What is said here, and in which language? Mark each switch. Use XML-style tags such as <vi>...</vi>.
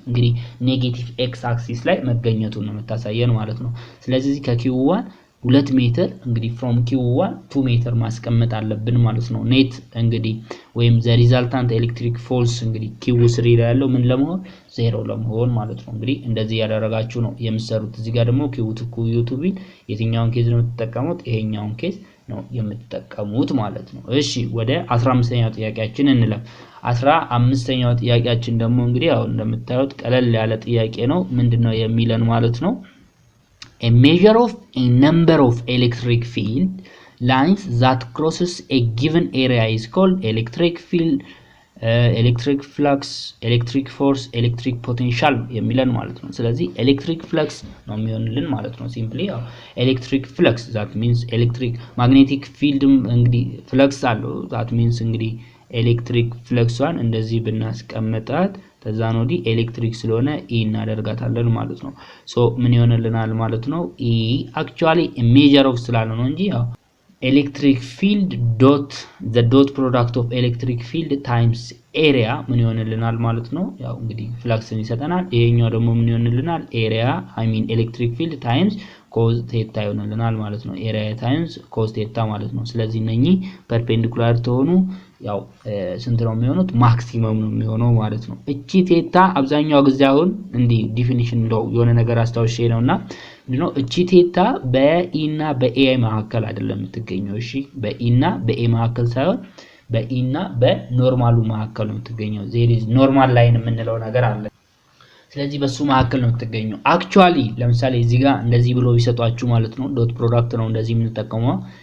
<am>እንግዲህ ኔጌቲቭ x አክሲስ ላይ መገኘቱን ነው የምታሳየን ማለት ነው። ስለዚህ ከq1 2 ሜትር እንግዲህ from q1 2 ሜትር ማስቀመጥ አለብን ማለት ነው። ኔት እንግዲህ ወይም</am> <en>the resultant electric force</en> <am>እንግዲህ q3 ላይ ያለው ምን ለመሆን 0 ለመሆን ማለት ነው። እንግዲህ እንደዚህ ያደረጋችሁ ነው የምትሰሩት። እዚህ ጋር ደግሞ q2 q2 ቢል የትኛውን ኬዝ ነው የምትጠቀሙት? ይሄኛውን ኬዝ ነው የምትጠቀሙት ማለት ነው። እሺ ወደ 15ኛው ጥያቄያችን እንለፍ። 15ኛው ጥያቄያችን ደግሞ እንግዲህ አሁን እንደምታዩት ቀለል ያለ ጥያቄ ነው። ምንድነው የሚለን ማለት ነው?</am> <en>A measure of a number of electric field lines that crosses a given area is called electric field, electric flux, electric force, electric potential</en> <am>የሚለን ማለት ነው። ስለዚህ electric flux ነው የሚሆንልን ማለት ነው። ሲምፕሊ ያው electric flux</am> <en>that means electric magnetic field</en> <am>እንግዲህ flux አለው that means እንግዲህ ኤሌክትሪክ ፍለክሷን እንደዚህ ብናስቀምጣት ተዛን ወዲህ ኤሌክትሪክ ስለሆነ e እናደርጋታለን ማለት ነው። ሶ ምን ይሆንልናል ማለት ነው?</am> <en>e actually a measure of</en> <am>ስላለ ነው እንጂ ያው</am> <en>electric field dot the dot product of electric field times area</en> <am>ምን ይሆንልናል ማለት ነው? ያው እንግዲህ ፍለክስን ይሰጠናል። ይሄኛው ደግሞ ምን ይሆንልናል?</am> <en>area I mean electric field times cos theta</en> <am>ይሆንልናል ማለት ነው።</am> <en>area times cos theta</en> <am>ማለት ነው። ስለዚህ እነኚህ ፐርፔንዲኩላር ተሆኑ ያው ስንት ነው የሚሆኑት? ማክሲመም ነው የሚሆነው ማለት ነው። እቺ ቴታ አብዛኛው ጊዜ አሁን እንዲ ዲፊኒሽን ነው የሆነ ነገር አስተዋውሼ ነውና ምንድነው እቺ ቴታ በኢ እና በኤ መካከል አይደለም የምትገኘው። እሺ በኢ እና በኤ መካከል ሳይሆን በኢ እና በኖርማሉ መካከል ነው የምትገኘው። ዜር ኢዝ ኖርማል ላይን የምንለው ነገር አለ። ስለዚህ በሱ መካከል ነው የምትገኘው። አክቹአሊ ለምሳሌ እዚህ ጋር እንደዚህ ብሎ ቢሰጧችሁ ማለት ነው ዶት ፕሮዳክት ነው እንደዚህ የምንጠቀመው</am>